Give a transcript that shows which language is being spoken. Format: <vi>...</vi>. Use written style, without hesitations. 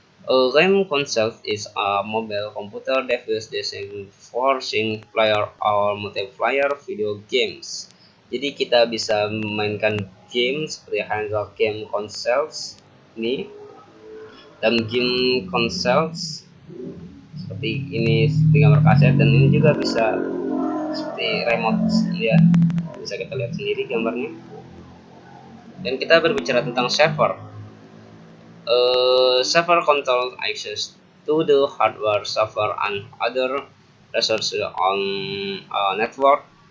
<en>A game console is a mobile computer device designed for single player or multiplayer video games.</en> <id>Jadi kita bisa memainkan game seperti handheld game consoles ini, dan game consoles seperti ini, seperti gambar kaset, dan ini juga bisa seperti remote ya, bisa kita lihat sendiri gambarnya. Dan kita berbicara tentang server.</id> <en>Server controls access to the hardware, server, and other resources on network.</en>